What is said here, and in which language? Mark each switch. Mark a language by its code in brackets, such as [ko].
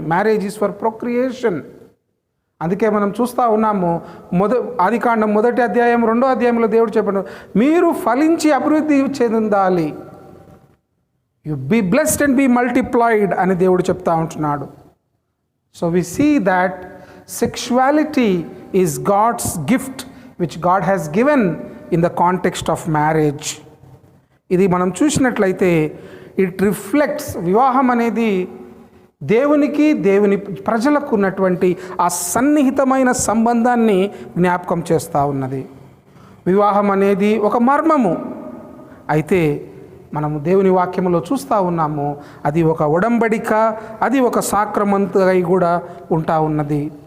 [en] Marriage is for procreation. [te] అందుకే మనం చూస్తూ ఉన్నాము, ఆదికాండం 1వ అధ్యాయం 2వ అధ్యాయంలో దేవుడు చెప్పాడు, మీరు ఫలించి అభివృద్ధి చెందాలి, [en] you be blessed and be multiplied [te] అని దేవుడు చెప్తా ఉంటున్నాడు. [en] So we see that sexuality is God's gift which God has given in the context of marriage. [te] ఇది మనం చూసినట్లయితే [en] it reflects, [te] వివాహం అనేది దేవునికి దేవుని ప్రజలకు ఉన్నటువంటి ఆ సన్నిహితమైన సంబంధాన్ని జ్ఞాపకం చేస్తూ ఉన్నది. వివాహం అనేది ఒక మర్మము, అయితే మనము దేవుని వాక్యములో చూస్తూ ఉన్నాము అది ఒక ఒడంబడిక, అది ఒక సాక్రమంతై కూడా ఉంటా ఉన్నది.